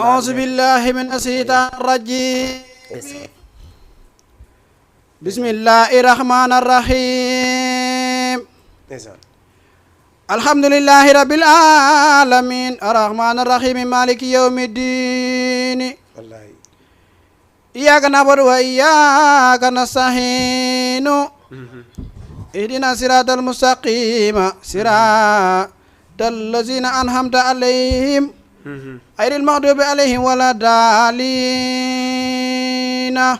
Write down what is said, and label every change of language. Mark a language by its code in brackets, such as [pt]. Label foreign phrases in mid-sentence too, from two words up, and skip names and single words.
[ar] أعوذ بالله من الشيطان الرجيم بسم الله الرحمن الرحيم الحمد لله رب العالمين الرحمن الرحيم مالك يوم الدين wallahi إياك نعبد وإياك نستعين اهدنا الصراط المستقيم الذين أنعمت عليهم غير المغضوب عليهم ولا الضالين